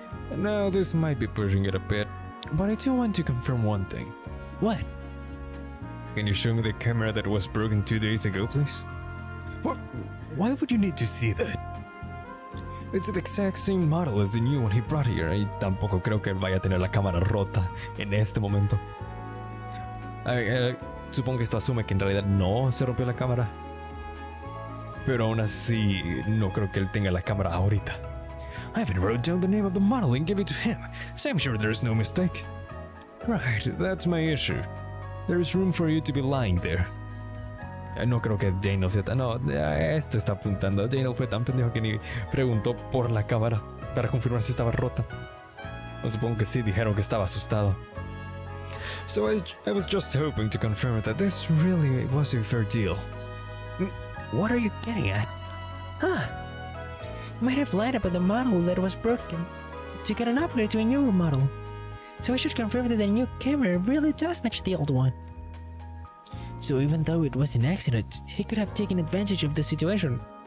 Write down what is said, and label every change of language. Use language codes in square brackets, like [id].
[en] And now this might be pushing it a bit, but I do want to confirm one thing. What? Can you show me the camera that was broken 2 days ago, please? What? Why would you need to see that? It's the exact same model as the new one he brought here. [es] Y tampoco creo que vaya a tener la cámara rota en este momento. Supongo que esto asume que en realidad no se rompió la cámara. Pero aún así, no creo que él tenga la cámara ahorita. [en] I even wrote down the name of the model and gave it to him, so I'm sure there's no mistake. Right, that's my issue. There's room for you to be lying there. [es] No creo que Daniel sea tan... No, esto está apuntando. Daniel fue tan pendejo que ni preguntó por la cámara para confirmar si estaba rota. O supongo que sí dijeron que estaba asustado. [en] So I was just hoping to confirm that this really was a fair deal. What are you getting at? Huh. You might have lied about the model that was broken to get an upgrade to a newer model. So I should confirm that the new camera really does match the old one. So even though it was an accident, he could have taken advantage of the situation.